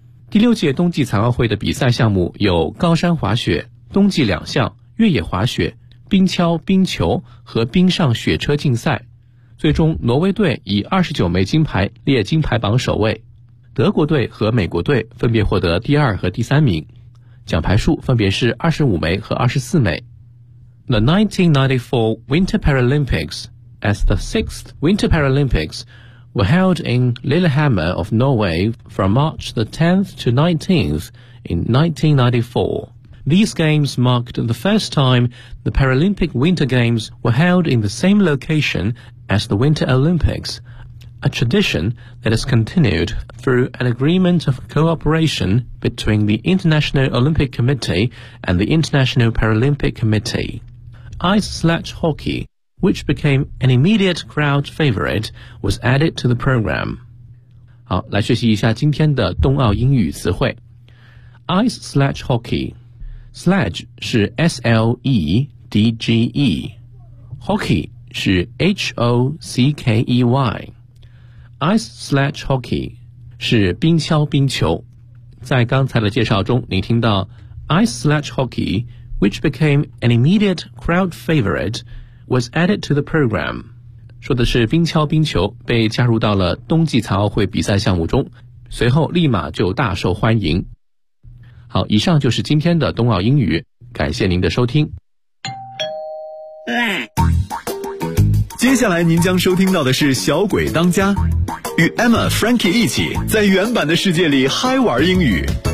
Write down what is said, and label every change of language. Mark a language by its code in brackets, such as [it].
[zh] 第六届冬季残奥会的比赛项目有高山滑雪、冬季两项、越野滑雪、冰橇、冰球和冰上雪车竞赛。最终挪威队以29枚金牌列金牌榜首位，德国队和美国队分别获得第二和第三名，奖牌数分别是25枚和24枚。 [en] The 1994 Winter Paralympics, as the sixth Winter Paralympics, were held in Lillehammer of Norway from March the 10th to 19th in 1994. These games marked the first time the Paralympic Winter Games were held in the same location as the Winter Olympics, a tradition that has continued through an agreement of cooperation between the International Olympic Committee and the International Paralympic Committee. Ice sledge hockey, which became an immediate crowd favorite, was added to the program. [zh] 好，来学习一下今天的冬奥英语词汇。 [en] Ice sledge hockey. Sledge [zh] 是 [en] S-L-E-D-G-E. Hockey [zh] 是 [en] H-O-C-K-E-Y. Ice sledge hockey [zh] 是冰橇冰球。在刚才的介绍中，你听到 [en] Ice sledge hockey, which became an immediate crowd favorite,was added to the program. [zh] 说的是冰橇冰球被加入到了冬季残奥会比赛项目中，随后立马就大受欢迎。好，以上就是今天的冬奥英语，感谢您的收听。接下来您将收听到的是小鬼当家，与 Emma Frankie 一起在原版的世界里嗨玩英语。